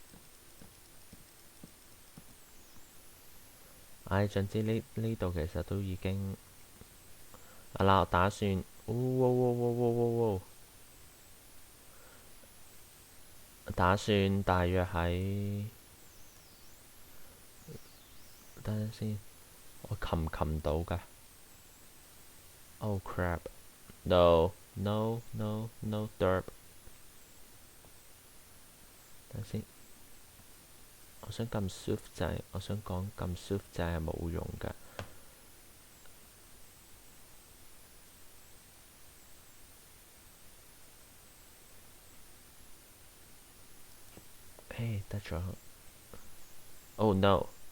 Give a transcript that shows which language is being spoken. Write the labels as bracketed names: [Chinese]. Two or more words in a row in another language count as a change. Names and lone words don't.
[Cantonese] 總之呢度其實都已經啦，我打算，打算大約喺，等陣先，我擒到㗎。 [English] Oh crap! No no no no derp！ [Cantonese] 等陣先。我想撳 shift 掣，我想講撳 shift 掣係冇用㗎。得咗。 [English] Oh no！